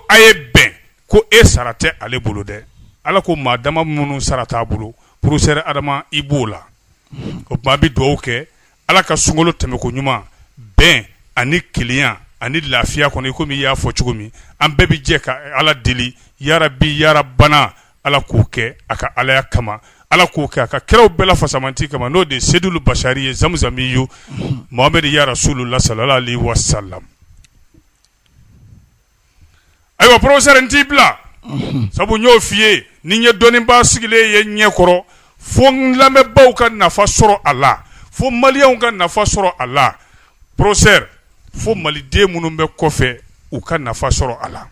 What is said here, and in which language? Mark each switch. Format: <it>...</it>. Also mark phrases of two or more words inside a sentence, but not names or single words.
<bm>a ye bɛn ko e sara tɛ ale bolo dɛ, Ala ko maa dama minnu sara t'a bolo, professeur Adama i b'o la, o tuma a bɛ dugawu kɛ Ala ka sunkalo tɛmɛko ɲuman, bɛn ani kelenya ani lafiya kɔnɔ i komi i y'a fɔ cogo min, an bɛɛ bɛ jɛ ka Ala deli</bm> <ar>يا ربي يا ربنا</ar> <bm>Ala k'o kɛ a ka Alaya kama, Ala k'o kɛ a ka kiraw bɛɛ la fasamanti kama n'o de ye</bm> <ar>سيد البشر</ar> <bm>ye Zamzamiyu Muhammed</bm> <ar>يا رسول الله صلى الله عليه وسلم.</ar> <bm>Ayiwa professeur n t'i bila sabu n y'o f'i ye ni n ye dɔnnibaa sigilen ye ɲɛ kɔrɔ fo n lamɛnbaaw ka nafa sɔrɔ a la, fo maliyɛnw ka nafa sɔrɔ a la, professeur fo maliden minnu bɛ kɔfɛ u ka nafa sɔrɔ a la.</bm>